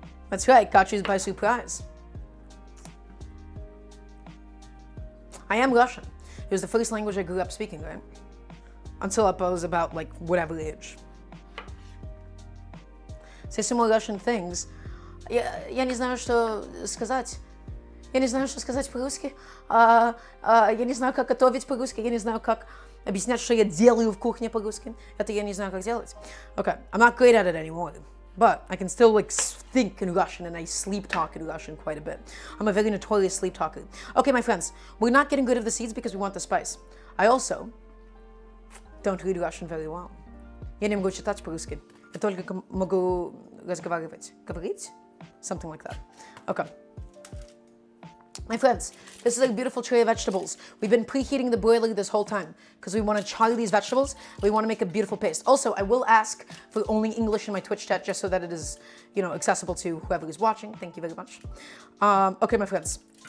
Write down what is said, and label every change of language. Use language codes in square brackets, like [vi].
[en] That's right, got you by surprise. I am Russian. It was the first language I grew up speaking, right? Until I was about, whatever age. Say some more Russian things. [ru] Я не знаю, что сказать. Я не знаю, что сказать по-русски. Я не знаю, как готовить по-русски. Я не знаю, как объяснять, что я делаю в кухне по-русски. Это я не знаю, как делать. [en] Okay, I'm not great at it anymore. But I can still think in Russian and I sleep talk in Russian quite a bit. I'm a very notorious sleep talker. Okay, my friends, we're not getting rid of the seeds because we want the spice. I also don't read Russian very well. [ru] Я не могу читать по-русски. Я только могу разговаривать. Говорить? Something like that. Okay. My friends, this is a beautiful tray of vegetables. We've been preheating the broiler this whole time because we want to char these vegetables. We want to make a beautiful paste. Also, I will ask for only English in my Twitch chat just so that it is, accessible to whoever is watching. Thank you very much. Okay, my friends.